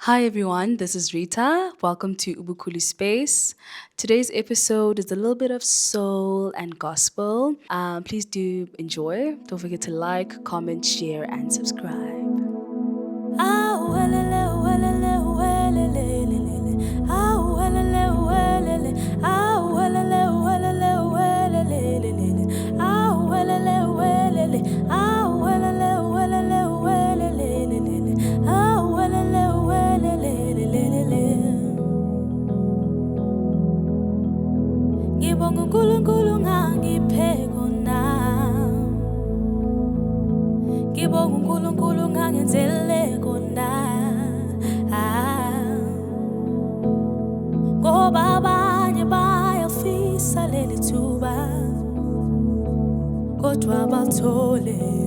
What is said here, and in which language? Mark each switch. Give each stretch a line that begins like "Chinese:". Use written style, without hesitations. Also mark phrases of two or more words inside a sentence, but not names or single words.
English: Hi everyone, this is Rita. Welcome to Ubukuli Space. Today's episode is a little bit of soul and gospel. Please do enjoy. Don't forget to like, comment, share, and subscribe. Ah, welele, welele, welele, lele. Ah, welele, welele. Ah, welele, welele, welele, lele. Ah, welele, welele. Ah, welele, welele, welele, lele. Ah, welele, welele, lele.
Zulu: Ngibonga uNkulunkulu ngangiphe kona. Ngibonga uNkulunkulu ngangenzele kona. Ngoba abanye bayafisa leli thuba kodwa abathole.